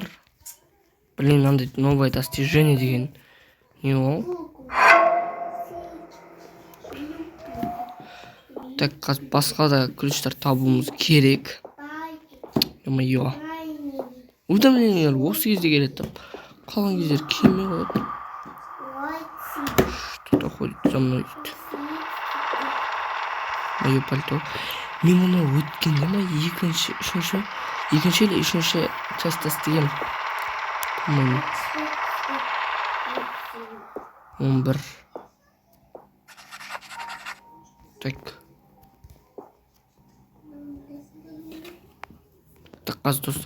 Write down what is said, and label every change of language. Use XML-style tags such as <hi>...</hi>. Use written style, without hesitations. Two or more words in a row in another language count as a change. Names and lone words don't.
<kk>Блин, мынандай</kk> <ru>новое достижение</ru> <kk>деген не ол? Так, басқа да ключтар табуымыз керек.</kk> <ru>Ё-моё.</ru> <kk>Уведомлениелер осы кезде келеді. Қалған кездер келмей қояды.</kk> <ru>Что-то ходит за мной. Мое пальто.</ru> <kk>Мен оны өткенде ма екінші или үшінші частьта істегем. 11.</kk> <ru>Так.</ru> <kk>Так, қазір достар.</kk>